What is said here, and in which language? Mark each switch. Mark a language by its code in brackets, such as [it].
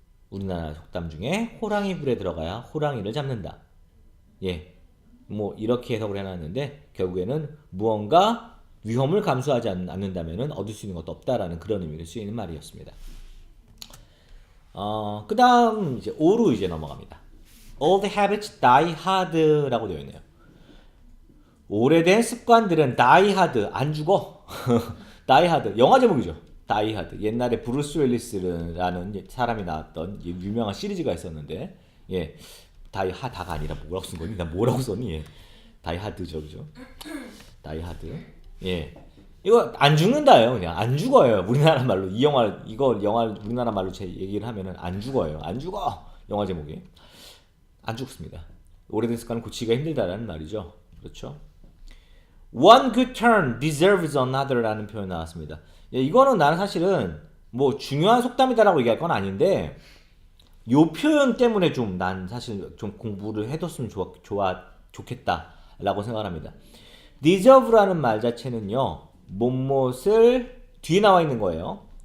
[ko] 우리나라 속담 중에 호랑이 굴에 들어가야 호랑이를 잡는다. 예, 뭐 이렇게 해석을 해놨는데 결국에는 무언가 위험을 감수하지 않는다면 얻을 수 있는 것도 없다라는 그런 의미로 쓰이는 말이었습니다. 그 다음 이제 5로 이제 넘어갑니다. [en] Old habits die hard라고 [ko] 되어 있네요. 오래된 습관들은 die hard, 안 죽어. die hard, 영화 제목이죠. [en] die hard. [ko] 옛날에 브루스 윌리스라는 사람이 나왔던 유명한 시리즈가 있었는데, 예, die hard가 아니라 뭐라고 쓴 거니? 나 뭐라고 썼니? 예. die hard죠, 그죠? [en] die hard. [ko] 예. 이거 안 죽는다예요, 그냥 안 죽어요. 우리나라 말로 이거 영화 우리나라 말로 제 얘기를 하면은 안 죽어요. 안 죽어. 영화 제목이 안 죽습니다. 오래된 습관을 고치기가 힘들다라는 말이죠. 그렇죠? [en] One good turn deserves another라는 [ko] 표현 나왔습니다. 예, 이거는 나는 사실은 뭐 중요한 속담이다라고 얘기할 건 아닌데 요 표현 때문에 좀 난 사실 좀 공부를 해뒀으면 좋겠다라고 생각합니다. deserve라는 말 자체는요. 못못을 뒤에 나와 있는 거예요.